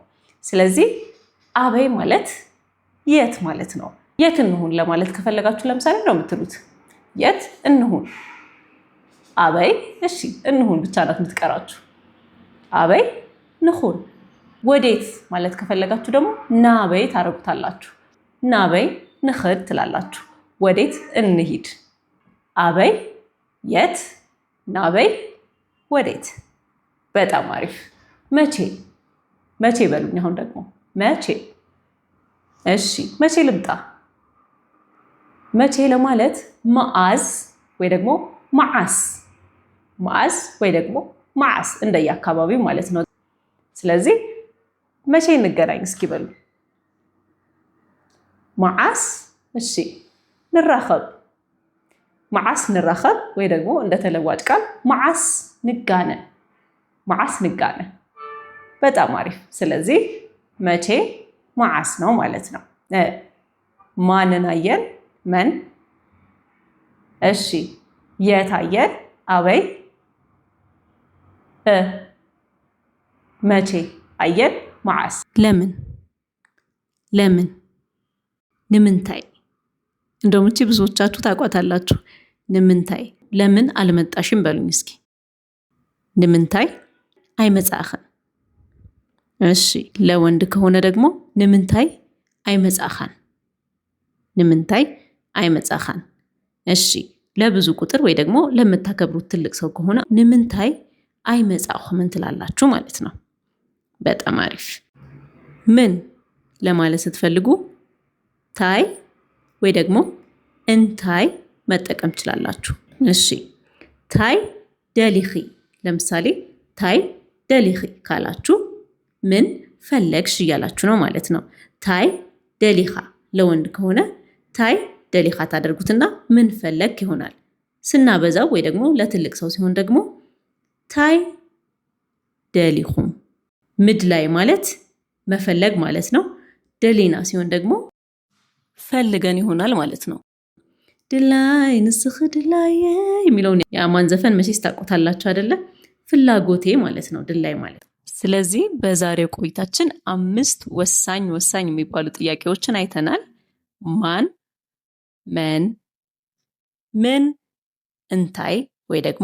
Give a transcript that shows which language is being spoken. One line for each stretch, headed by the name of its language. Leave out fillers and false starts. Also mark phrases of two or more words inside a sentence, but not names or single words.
Amharic: ስለዚህ አበይ ማለት የት ማለት ነው። የት እንሁን ለማለት ከፈለጋችሁ ለምሳሌ ነው የምትሉት የት እንሁን። አበይ፣ እሺ እንሁን ብቻ ናት የምትቀራችሁ።
Tigrinya: አበይ ንኹን።
Amharic: ወዴት ማለት ከፈለጋችሁ ደግሞ ናበይ ታረጉታላችሁ።
Tigrinya: ናበይ ንኽድ
Amharic: ትላላችሁ። ወዴት እንሂድ። አበይ የት፣ ናበይ ወዴት። በጣም አሪፍ። መቼ? መቼ በሉኝ። አሁን ደግሞ መቼ። እሺ መቼ ልምጣ? መቼ ለማለት መዓዝ ወይ ደግሞ መዓስ፣ መዓዝ ወይ ደግሞ መዓስ እንደየ አካባቢው ማለት ነው። ስለዚህ መቼ እንገናኝ እስኪ በሉ። መዓስ፣ እሺ ንራኸብ።
Tigrinya: መዓስ ንራኸብ
Amharic: ወይ ደግሞ እንደተለዋጭ ቃል
Tigrinya: መዓስ ንጋነ፣ መዓስ ንጋነ።
Amharic: በጣም አሪፍ። ስለዚህ መቼ መዓስ ነው ማለት ነው። ማንን አየን? መን። እሺ የት አየን? አበይ። መቼ አየን? መዓስ። ለምን? ለምን? ንምንታይ። እንደውም እቺ ብዙዎቻችሁ ታውቋታላችሁ። ንምንታይ። ለምን አልመጣሽም በሉኝ እስኪ።
Tigrinya: ንምንታይ አይመጻኸን።
Amharic: እሺ ለወንድ ከሆነ ደግሞ
Tigrinya: ንምንታይ አይመጻኻን፣ ንምንታይ አይመጻኻን።
Amharic: እሺ ለብዙ ቁጥር ወይ ደግሞ ለምታከብሩት ትልቅ ሰው ከሆነ
Tigrinya: ንምንታይ አይመጻኹምን
Amharic: ትላላችሁ ማለት ነው። በጣም አሪፍ። ምን ለማለት ስትፈልጉ ታይ ወይ ደግሞ እንታይ መጠቀም ትችላላችሁ። እሺ
Tigrinya: ታይ ደሊኺ።
Amharic: ለምሳሌ
Tigrinya: ታይ ደሊኺ
Amharic: ካላችሁ ምን ፈለግሽ እያላችሁ ነው ማለት ነው።
Tigrinya: ታይ ደሊኻ
Amharic: ለወንድ ከሆነ
Tigrinya: ታይ ደሊኻ
Amharic: ታደርጉትና ምን ፈለግ ይሆናል። ስናበዛው ወይ ደግሞ ለትልቅ ሰው ሲሆን ደግሞ
Tigrinya: ታይ ደሊኹም።
Amharic: ምድላይ ማለት መፈለግ ማለት ነው። ደሊና ሲሆን ደግሞ ፈልገን ይሆናል ማለት ነው።
Tigrinya: ድላይ ንስኽ ድላይ
Amharic: የሚለውን የአማን ዘፈን መቼስ ታውቁታላችሁ አይደለ? ፍላጎቴ ማለት ነው ድላይ ማለት። ስለዚህ በዛሬው ቆይታችን 5 ወሳኝ የሚባሉ ጥያቄዎችን አይተናል። ማን፣ መን፣ ምን፣ እንታይ ወይ ደግሞ